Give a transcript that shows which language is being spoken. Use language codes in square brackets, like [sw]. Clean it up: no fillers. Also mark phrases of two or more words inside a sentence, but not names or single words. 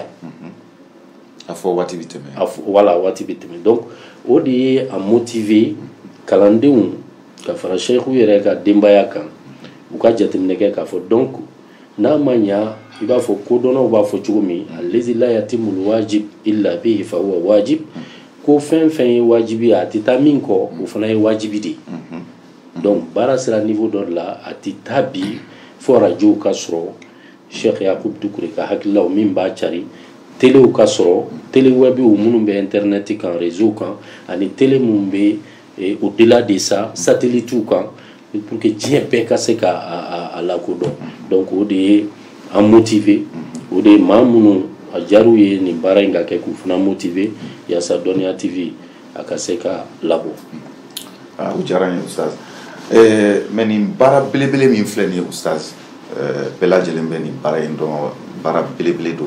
[bm] a fɔ waati bɛ tɛmɛ voilà waati bɛ tɛmɛ donc o de ye a motiver kalandenw ka fara seku yɛrɛ ka denbaya kan u ka jateminɛ kɛ k'a fɔ donc n'a ma ɲa i b'a fɔ kodɔnnaw b'a fɔ cogo min [ar] الذي لا يتم الواجب إلا به فهو واجب [bm] ko fɛn fɛn ye wajibi a tɛ taa min kɔ o fana ye wajibi de donc baara sera niveau dɔ la a tɛ taa bi fo rajow ka sɔrɔ Cheikh Yakubu Dukure ka hakililaw min b'a cari téléw ka sɔrɔ télé webiw minnu bɛ internet kan réseau kan ani télé minnu bɛ [fr] au-delà de ça [bm] satellitew kan [fr] pour que [bm] diɲɛ bɛɛ ka se ka a lakodɔn donc o de ye an motiver o de ye maa minnu a jar'u ye nin baara in ka kɛ k'u fana motiver yaasa Dɔnniya TV a ka se ka labɔ. o diyara n ye ustaz mais nin baara belebele min filɛ nin ye ustaz bɛɛ lajɛlen bɛ nin baara in dɔn baara belebele dɔ